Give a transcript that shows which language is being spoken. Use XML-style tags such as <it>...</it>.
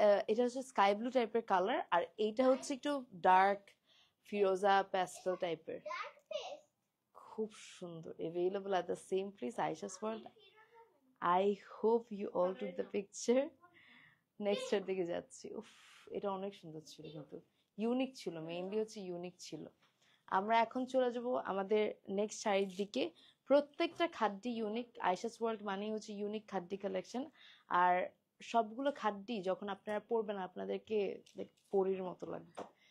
<bn>এটা হচ্ছে sky blue টাইপের কালার, আর এইটা হচ্ছে একটু ডার্ক ফিরোজা প্যাস্টেল টাইপের। খুব সুন্দর।</bn> <en>Available at the same place Aisha's World. I hope you all took the picture.</en> <bn>Next এর দিকে যাচ্ছি। উফ, এটা অনেক সুন্দর ছিল, কিন্তু ইউনিক ছিল, মেইনলি হচ্ছে ইউনিক ছিল। আমরা এখন চলে যাব আমাদের নেক্সট শাড়ির দিকে। প্রত্যেকটা খাড্ডি ইউনিক। আয়েশাস ওয়ার্ল্ড মানেই হচ্ছে ইউনিক খাড্ডি কালেকশন। আর সবগুলো খাড্ডি যখন আপনারা পরবেন আপনাদেরকে পরীর মতো লাগবে।</bn>